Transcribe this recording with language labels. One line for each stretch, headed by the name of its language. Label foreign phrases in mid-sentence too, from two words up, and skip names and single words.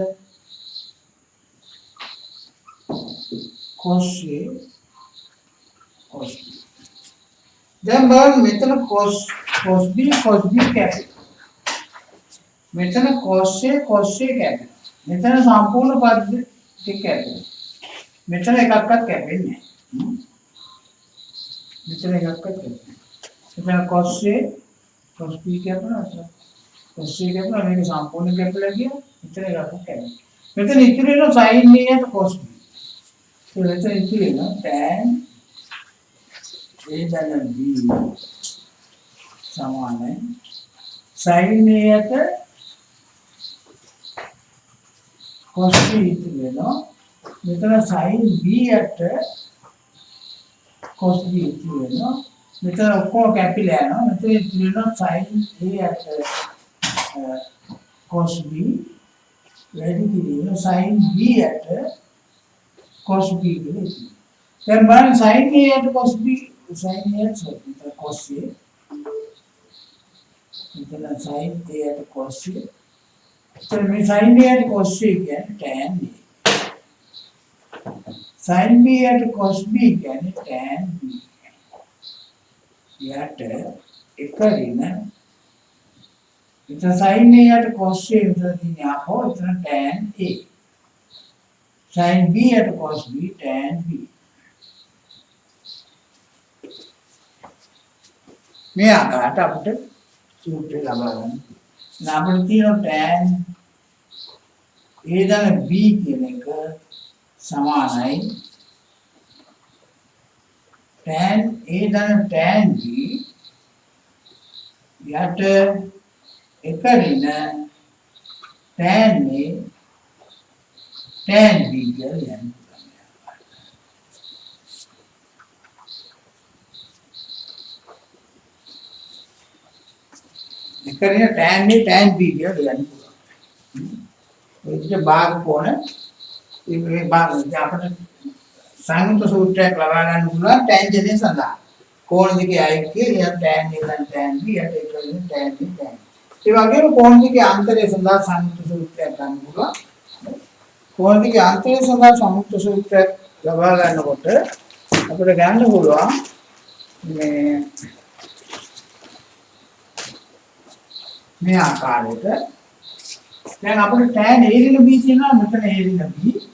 Sinhala: cos A cos B දැන් බලන්න මෙතන cos B කැපෙනවා මෙතන cos A කැපෙනවා මෙතන සම්පූර්ණ පද ටික කැපෙනවා මෙතන එකක්වත් කැපෙන්නේ නැහැ මෙතන එකක්වත් කැපෙන්නේ මෙතන cos A cos B කැපෙනවා cos A කැපෙනවා මේක සම්පූර්ණ කැපිලා ගියා මෙතන එකක්වත් කැපෙන්නේ මෙතන ඉතුරු වෙනවා sin A යට cos B ඒ මෙතන ඉතුරු වෙනවා tan A ධන B සමානයි sin A යට cos B ඉතුරු වෙනවා මෙතන sin B යට cos B ඉතුරු වෙනවා මෙතන ඔක්කොම කැපිලා යනවා මෙතන ඉතුරු වෙනවා sin A යට cos B වැඩි කිරීම sin B යට cos B කියලා ඉතුරු දැන් බලන්න sin A යට cos B sin A යට cos A මෙතන sin A යට cos A එතන මේ sin A යට cos A කියන්නේ tan A sin B යට cos B කියන්නේ tan B යට එක ඍණ එතන sin A යට cos A මෙතන තියෙන්නේ ආපහු එතන tan A sin B යට cos B tan B මේ ආකාරයට අපිට සූත්‍රය ලබා ගන්න. අපිට තියෙන tan A ධන B කියන එක සමානයි tan A ධන tan B යට එක ඍණ tan A tan B කියලා යනවා. එක ඍණ tan A tan B කියලා යන්න පුළුවන්. ඔය විදිහට භාග කොන මේ භාග අපිට සංයුක්ත සූත්‍රයක් ලබා ගන්න පුළුවන් ටැන්ජන්ට් සඳහා. කෝණ දෙකේ අයික්කය ය tan A tan B යට එක ඍණ tan B tan. ඒ වගේම කෝණ දෙකේ අන්තරය සඳහා සංයුක්ත සූත්‍රයක් ගන්න පුළුවන්. කෝණ දෙකේ අන්තරය සඳහා සංයුක්ත සූත්‍රයක් ලබා ගන්නකොට අපිට ගන්න පුළුවන් මේ ආකාරයට දැන් අපිට tan A ඍණ B තියෙනවා මෙතන A ඍණ B